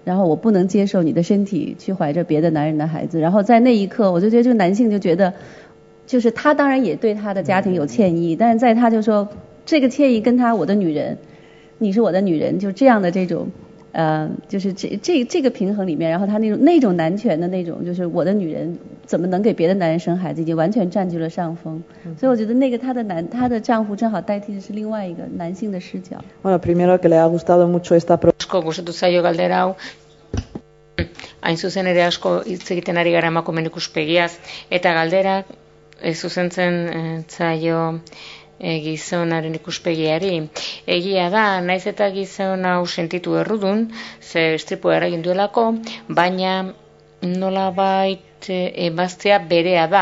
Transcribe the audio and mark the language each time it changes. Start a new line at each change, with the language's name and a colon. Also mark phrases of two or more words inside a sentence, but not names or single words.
Chinese: 然后我不能接受你的身体去怀着别的男人的孩子。然后在那一刻，我就觉得这个男性就觉得，就是他当然也对他的家庭有歉意，但是在他就说这个歉意跟我的女人，你是我的女人，就这样的这种。就是这个平衡里面，然后他那种男权的那种，就是我的女人怎么能给别的男人生孩子，已经完全占据了上风。所以我觉得那个她的丈夫正好代替的是另外一个男性的视角。
Spanish: Bueno, primero que le ha gustado mucho esta
Basque: gustatu zaio galdera hau. Hain zuzen ere asko hitz egiten ari gara emakumeen ikuspegiaz eta galderak zuzentzen zaio gizonaren ikuspegiari. Egia da, naiz eta gizon hau sentitu errudun, ze istripua eragin duelako, baina nolabait emaztea berea da.